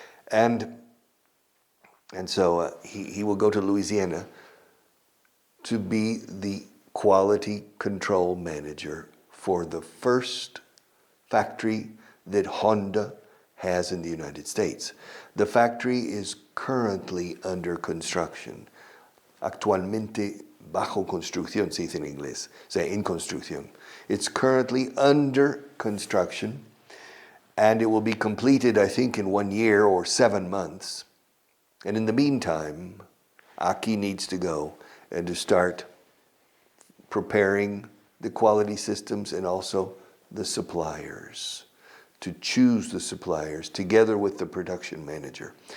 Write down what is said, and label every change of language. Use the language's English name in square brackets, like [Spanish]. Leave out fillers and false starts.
[English] and so he will go to Louisiana to be the quality control manager for the first factory that Honda has in the United States. The factory is currently under construction. [Spanish] Actualmente bajo construcción, se dice en inglés, o sea, en construcción. [English] It's currently under construction, and it will be completed, I think, in 1 year or 7 months. And in the meantime, Aki needs to go and to start preparing the quality systems and also the suppliers, to choose the suppliers together with the production manager.